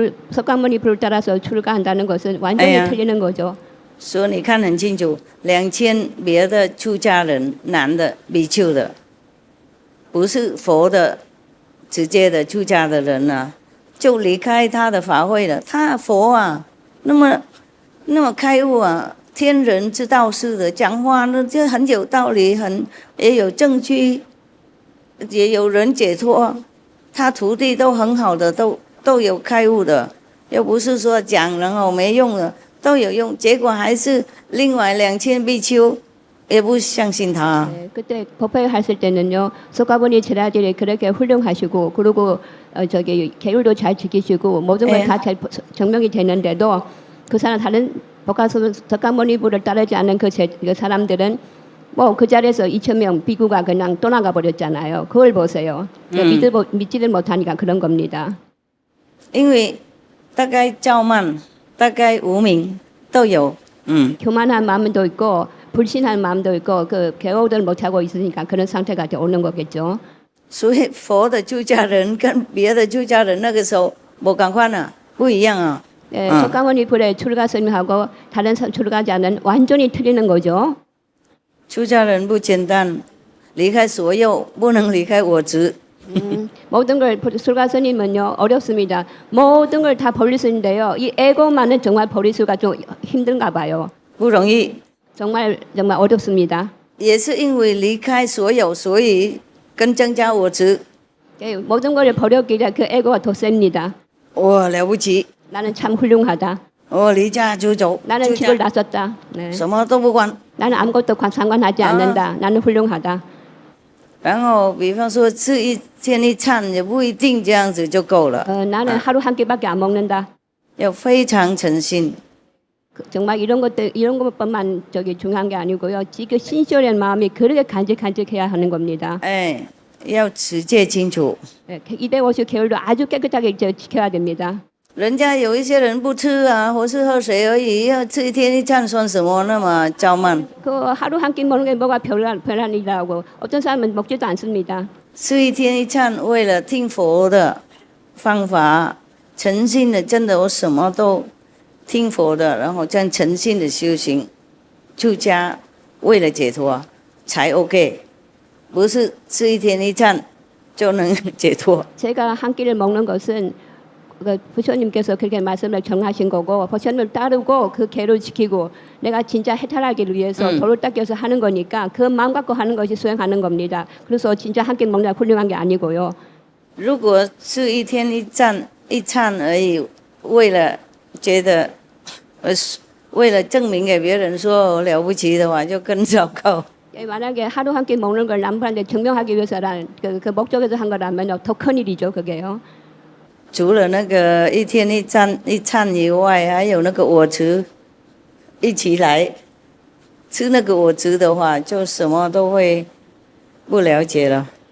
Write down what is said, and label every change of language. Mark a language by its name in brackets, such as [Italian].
[Korean] 석가모니 불을 따라서 출가한다는 것은 완전히 예. 틀리는 거죠. [Chinese] 所以你看很清楚，2000别的出家人，男的比丘的，不是佛的直接的出家的人呢、就离开他的法会了。他佛啊，那么开悟啊，天人之道似的，讲话呢就很有道理，也有证据，也有人解脱。他徒弟都很好的，都有开悟的，又不是说讲然后没用的。都有用，结果还是另外2000比丘也不相信他。 [Korean] 네, 그때 법회 하실 때는요, 석가모니 제자들이 그렇게 훌륭하시고, 그리고 저기 계율도 잘 지키시고 모든 걸 다 잘 증명이 되는데도 그 사람 다른 석가모니 불을 따르지 않는 그 사람들은 뭐 그 자리에서 2,000명 비구가 그냥 떠나가 버렸잖아요. 그걸 보세요. 믿지를 못하니까 그런 겁니다. [Chinese] 因为大概傲慢。大概无名都有， [Korean] 교만한 마음도 있고 불신한 마음도 있고 그 개호를 못하고 있으니까 그런 상태가 오는 거겠죠. [Chinese] 所以佛的出家人跟别的出家人那个时候不赶快呢，不一样啊。 [Korean] 네, 석가모니 불의 출가 스님하고 다른 출가자는 완전히 틀리는 거죠. [Chinese] 出家人不简单，离开所有，不能离开我执。 [Korean] 모든 걸 출가 스님은요 어렵습니다. 모든 걸 다 버릴 수 있는데요. 이 에고만은 정말 버릴 수가 좀 힘든가 봐요. [Chinese] 不容易。 [Korean] 정말 어렵습니다. [Chinese] 也是因为离开所有，所以更增加我执。 [Korean] 네, 모든 걸 버렸기에 그 에고가 더 셉니다. [Chinese] 我了不起， [Korean] 나는 참 훌륭하다. [Chinese] 我离家出走， [Korean] 나는 집을 나섰다. 네. [Chinese] 什么都不管。 [Korean] 나는 아무것도 상관하지 않는다. 나는 훌륭하다. [Chinese] 然后比方说吃一天一餐也不一定这样子就够了。 [Korean] 나는 하루 한 끼밖에 안 먹는다. [Chinese] 要非常诚心。 [Korean] 정말 이런 것뿐만 중요한 게 아니고요. 지금 신실한 마음이 그렇게 간직해야 하는 겁니다. [Chinese] 哎，要持戒清楚。 [Korean] 250개월도 아주 깨끗하게 지켜야 됩니다. [Chinese] 人家有一些人不吃啊，或是喝水而已，要吃一天一餐算什么那么傲慢？ [Korean] 그 하루 한 끼 먹는 게 뭐가 별난 일이라고 어떤 사람은 먹지도 않습니다. [Chinese] 吃一天一餐，为了听佛的方法，诚心的，真的我什么都听佛的，然后这样诚心的修行，出家为了解脱才 OK， 不是吃一天一餐就能解脱。 [Korean] 제가 한 끼를 먹는 것은 부처님께서 그렇게 말씀을 정하신 거고 부처님을 따르고 그 계를 지키고 내가 진짜 해탈하기 위해서 도를 닦여서 하는 거니까 그 마음 갖고 하는 것이 수행하는 겁니다. 그래서 진짜 한 끼 먹는 훌륭한 게 아니고요. [Chinese] 如果吃一天一餐而已，为了觉得为了证明给别人说我了不起的话，就更糟糕。 [Korean] 만약에 하루 한 끼 먹는 걸 남한테 증명하기 위해서란 그 목적에서 한 거라면 더 큰 일이죠, 그게요. [Chinese] 除了那个一天一餐以外，还有那个我执一起来吃那个我执的话，就什么都会不了解了。